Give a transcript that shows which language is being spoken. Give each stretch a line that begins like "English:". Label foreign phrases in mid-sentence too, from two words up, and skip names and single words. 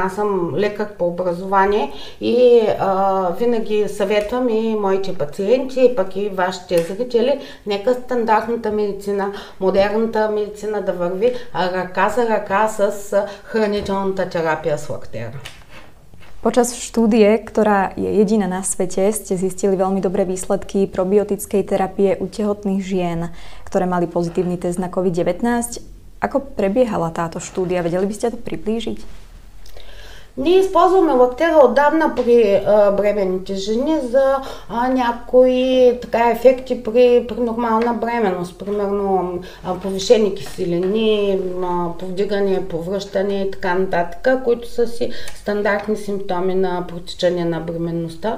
Bulgarian: Аз съм лекар по образование и винаги съветвам и моите пациенти, пък и вашите зрители, нека стандартната медицина, модерната медицина да върви ръка за ръка с хранителната терапия с лактера.
Slovak: Počas štúdie, ktorá je jediná na svete, ste zistili veľmi dobré výsledky probiotickej terapie u tehotných žien, ktoré mali pozitívny test na COVID-19. Ako prebiehala táto štúdia? Vedeli by ste to priblížiť?
Bulgarian: Ние използваме лактера отдавна при бременните жени за някои ефекти при нормална бременност. Примерно повишени киселини, повдигане, повръщане и така нататък, които са си стандартни симптоми на протичане на бременността.